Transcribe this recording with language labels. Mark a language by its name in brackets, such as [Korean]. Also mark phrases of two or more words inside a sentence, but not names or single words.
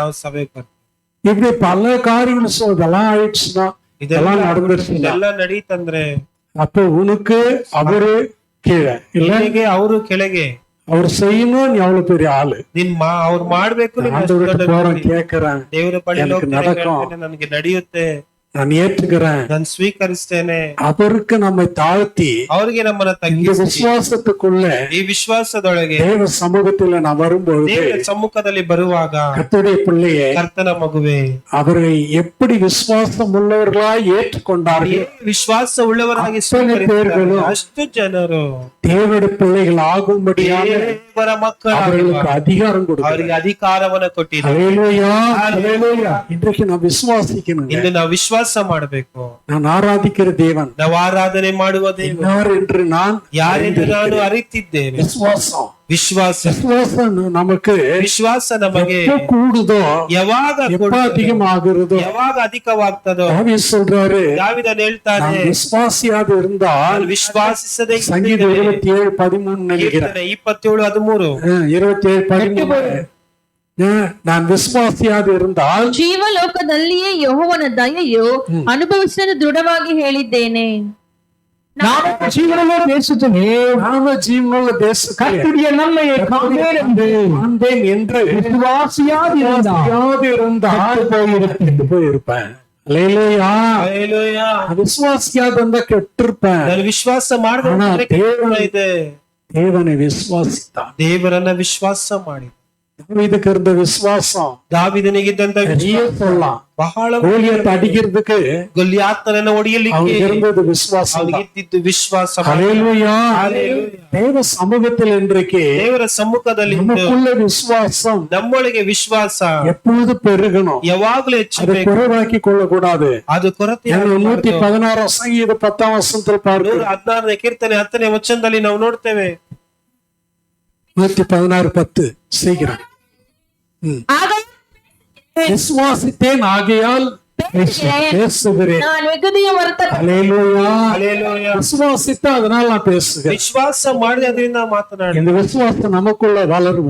[Kannada] ನಾವು ಸಭೆಗೆ ಬರ್ತೇವೆ. [Tamil] இப்படி பல காரியங்கள் இதெல்லாம் ஆயிடுச்சுன்னா, இதெல்லாம் நடந்துருச்சுன்னா, [Kannada] ಇದೆಲ್ಲ ನಡೀತಂದ್ರೆ [Tamil] அப்போ உனக்கு அவரு கீழே இல்ல, [Kannada] ನಿನಗೆ ಅವರು ಕೆಳಗೆ, [Tamil] அவர் செய்யணும். நீ அவ்வளவு பெரிய ஆளு. [Kannada] ಅವ್ರು ಮಾಡ್ಬೇಕು. [Tamil] ஆண்டவர்கிட்ட போறேன், கேட்கிறேன், [Kannada] ದೇವರ ಬಳಿ [Tamil] எனக்கு நடக்கும், [Kannada] ನನಗೆ ನಡೆಯುತ್ತೆ, [Tamil] நான் ஏற்றுக்கிறேன். [Kannada] ನಾನು ಸ್ವೀಕರಿಸ್ತೇನೆ. [Tamil] அவருக்கு நம்மை தாழ்த்தி [Kannada] ಅವ್ರಿಗೆ ನಮ್ಮನ್ನ [Tamil] இந்த [Kannada] ತಗ್ಗಿಸಿ [Tamil] விசுவாசத்துக்குள்ள [Kannada] ಈ ವಿಶ್ವಾಸದೊಳಗೆ [Tamil] தேவ சமூகத்துல நான் வரும்பொழுது, [Kannada] ದೇವರ ಸಮ್ಮುಖದಲ್ಲಿ ಬರುವಾಗ, [Tamil] கர்த்தருடைய பிள்ளையே, [Kannada] ಕರ್ತನ ಮಗುವೆ, [Tamil] அவரை எப்படி விசுவாசம் உள்ளவர்களாய் ஏற்றுக்கொண்டார்கள், [Kannada] ವಿಶ್ವಾಸ ಉಳ್ಳವರಾಗಿ ಅಷ್ಟನೇ ಪೇರುಗಳು ಅಷ್ಟು ಜನರು [Tamil] தேவனுடைய பிள்ளைகள் ஆகும்படியாக [Kannada] ದೇವರ ಮಕ್ಕಳು [Tamil] அவர்களுக்கு அதிகாரம் கொடுக்கிறார். [Kannada] ಅವರಿಗೆ ಅಧಿಕಾರವನ್ನು ಕೊಟ್ಟಿದ್ದಾರೆ. [Tamil] அல்லேலூயா. அல்லேலூயா. இன்றைக்கு நான் விசுவாசிக்கணும். [Kannada] ಇಂದು ನಾವು ವಿಶ್ವಾಸ ಮಾಡಬೇಕು. [Tamil] நான் ஆராதிக்கிற தேவன் [Kannada] ನಾವು ಆರಾಧನೆ ಮಾಡುವ ದೇವರು [Tamil] யார் என்று நான் [Kannada] ಯಾರೆಂದು ನಾನು ಅರಿತಿದ್ದೇನೆ. [Tamil] விசுவாசம். [Kannada] ವಿಶ್ವಾಸ [Tamil] விசுவாசம் நமக்கு [Kannada] ವಿಶ್ವಾಸ ನಮಗೆ [Tamil] எப்ப கூடுதோ, [Kannada] ಯಾವಾಗ [Tamil] எப்ப அதிகமாகிறதோ, [Kannada] ಯಾವಾಗ ಅಧಿಕವಾಗ್ತದೋ, [Tamil] தாவீது சொல்றாரு, [Kannada] ದಾವೀದನು ಹೇಳ್ತಾನೆ, [Tamil] நான் விசுவாசியாது இருந்தால், [Kannada] ವಿಶ್ವಾಸಿಸದೆ [Tamil] சங்கீதம் 27:13 நினைக்கிறேன், 27:13 27:13 நான் விசுவாசியாது இருந்தால், [Kannada] ಜೀವಲೋಕದಲ್ಲಿಯೇ ಯೆಹೋವನ ದಯೆಯು ಅನುಭವಿಸಿದ ದೃಢವಾಗಿ ಹೇಳಿದ್ದೇನೆ. [Tamil] நானும் ஜீவனுள்ள தேசத்திலே நானும் ஜீவனுள்ள தேசத்தில் கர்த்தருடைய நன்மையை காண்பேன் என்று காண்பேன் என்று விசுவாசியாதிருந்தால் போயிருப்பேன். அல்லேலூயா. ஹalleluya. விசுவாசியாத இருந்தா கெட்டிருப்பேன். [Kannada] ನಾನು ವಿಶ್ವಾಸ [Tamil] ஆனா [Kannada] ಮಾಡಿದ್ರೆ ಇದೆ. [Tamil] தேவனை விசுவாசித்தான். [Kannada] ದೇವರನ್ನ ವಿಶ್ವಾಸ ಮಾಡಿ [Tamil] தாவீதுக்கு இருந்த விசுவாசம் [Kannada] ದಾವೀದನಿಗಿದ್ದಂತ [Tamil] நிறைய சொல்லலாம். [Kannada] ಬಹಳ [Tamil] கோலியத்தை அடிக்கிறதுக்கு [Kannada] ಗೊಲ್ಯಾತನನ್ನ ಹೊಡೆಯಲಿಕ್ಕೆ [Tamil] அவனுக்கு இருந்தது விசுவாசம். [Kannada] ಅವನಿಗಿದ್ದಿದ್ದು ವಿಶ್ವಾಸ. [Tamil] ஹalleluya. ஹalleluya. தேவ சமூகத்தில் இன்றைக்கு [Kannada] ದೇವರ ಸಮ್ಮುಖದಲ್ಲಿ [Tamil] நமக்குள்ள விசுவாசம் [Kannada] ನಮ್ಮೊಳಗೆ ವಿಶ್ವಾಸ [Tamil] எப்பொழுது பெருகணும். [Kannada] ಯಾವಾಗಲೂ [Tamil] அதை [Kannada] ಹೆಚ್ಚಬೇಕು. [Tamil] குறைவாக்கி கொள்ள கூடாது. [Kannada] ಅದು ಕೊರತೆ [Tamil] 116 சங்கீத 10 வசனத்தில் பார்க்கிறோம். [Kannada] 116ನೇ ಕೀರ್ತನೆ 10ನೇ ವಚನದಲ್ಲಿ ನಾವು ನೋಡ್ತೇವೆ. [Tamil] 116:10 சீக்கிரம். விசுவாசித்தேன் ஆகையால் பேசுகிறேன். நான் மிகுதியும் வருத்தப்பட்டேன். அல்லேலூயா. ஹalleluya. விசுவாசித்தா அதனால நான் பேசுகிறேன். [Kannada] ವಿಶ್ವಾಸ ಮಾಡಿ ಅದರಿಂದ ಮಾತನಾಡಿ. [Tamil] இந்த விசுவாசம் நமக்குள்ள வளரும்.